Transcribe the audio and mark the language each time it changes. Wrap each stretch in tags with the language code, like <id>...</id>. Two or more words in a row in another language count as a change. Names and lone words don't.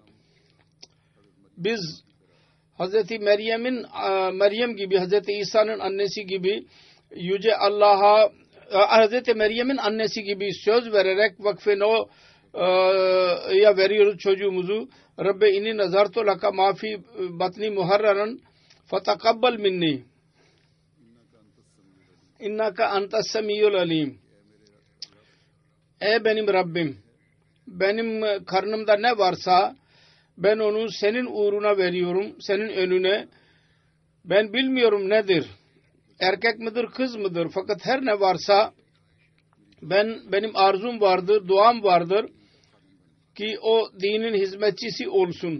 <tr>Biz Hazreti Meryem gibi, Hazreti İsa'nın annesi gibi Yüce Allah'a, Hazreti Meryem'in annesi gibi söz vererek Vakf-ı Nov'ya veriyoruz çocuğumuzu.</tr> <ar>رب إني نذرت لك ما في بطني محررا فتقبل مني إنك أنت السميع العليم.</ar> <tr>Ey benim Rabbim, benim karnımda ne varsa ben onu senin uğruna veriyorum, senin önüne. Ben bilmiyorum nedir, erkek midir kız mıdır, fakat her ne varsa benim arzum vardır, duam vardır ki o dinin hizmetçisi olsun.</tr>